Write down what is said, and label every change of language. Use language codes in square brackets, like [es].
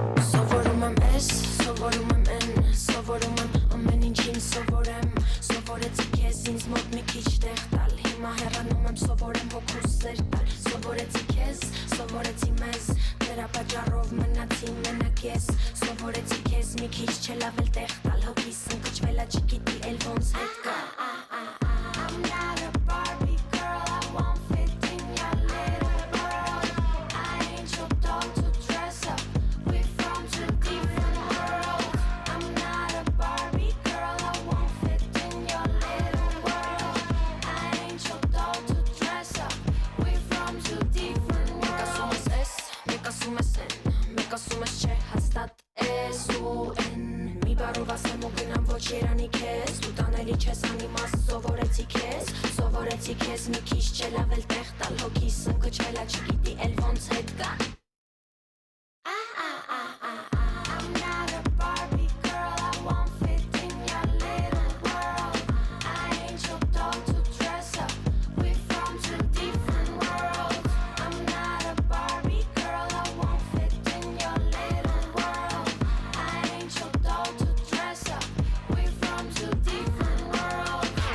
[hy] Սովորում եմ ես, սովորում եմ են, սովորում եմ ամեն ինչին սովորեմ, սովորեցի քեզ ինձ մոտ մի քիչ տեղ տալ, հիմա հեռանում եմ սովորեմ հոգուս սեր տալ, սովորեցի քեզ, սովորեցի մեզ, դրա պատճառով մնացի մենակ ես, սովորեցի քեզ մի քիչ չլավել տեղ տալ, հոգիս ընկճվել ա չգիտի էլ ոնց հետ գա։ [en] I'm not a Barbie girl, I won't fit in your little world. I ain't your doll to dress up, we're from two different worlds. I'm not a Barbie girl, I won't fit in your little world. I ain't your doll to dress up, we're from two different worlds. [hy] Մեկ ասում ես են, մեկ ասում ես չէ, հաստատ ես ու են. Մի բարով ասեմ ու գնամ ոչ երանի քեզ, դու տանելի չես անիմաստ, սովորեցի քեզ մի քիչ չլավել տեղ տալ, հոգիս ընկճվել ա չգիտի էլ ոնց հետ գա։ [en] I'm not a Barbie girl, I won't fit in your little world. I ain't your doll to dress up, we're from two different worlds. I'm not a Barbie girl, I won't fit in your little world. I ain't your doll to dress up, we're from two different worlds.